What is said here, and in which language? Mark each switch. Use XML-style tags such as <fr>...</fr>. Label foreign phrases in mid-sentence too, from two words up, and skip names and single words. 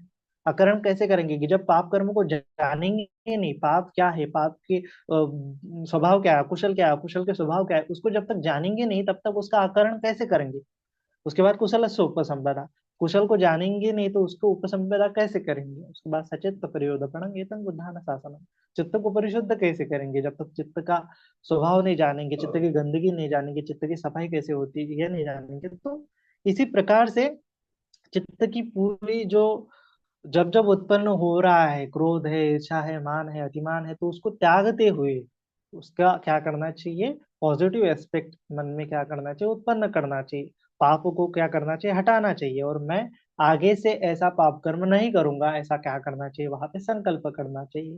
<hi>अकरण कैसे करेंगे, कि जब पाप कर्मों को जानेंगे नहीं, पाप क्या है, पाप के स्वभाव क्या है, अकुशल क्या है, अकुशल के स्वभाव क्या है, उसको जब तक जानेंगे नहीं तब तक उसका आकरण कैसे करेंगे। उसके बाद कुशल से उपसंपदा, कुशल को जानेंगे नहीं तो उसको उपसंपदा कैसे करेंगे। उसके बाद</hi> <pi>सचेत प्रयोदपणं एतं बुद्धान शासनम,</pi> <hi>चित्त को परिशुद्ध कैसे करेंगे, जब तक चित्त का स्वभाव नहीं जानेंगे, चित्त की गंदगी नहीं जानेंगे, चित्त की सफाई कैसे होती है ये नहीं जानेंगे। तो इसी प्रकार से चित्त की पूरी जो, जब जब उत्पन्न हो रहा है, क्रोध है, ईर्ष्या है, मान है, अतिमान है, तो उसको त्यागते हुए उसका क्या करना चाहिए,</hi> <en>positive aspect</en> <hi>मन में क्या करना चाहिए, उत्पन्न करना चाहिए, पाप को क्या करना चाहिए, हटाना चाहिए, और मैं आगे से ऐसा पाप कर्म नहीं करूंगा, ऐसा क्या करना चाहिए, वहां पे संकल्प करना चाहिए।</hi>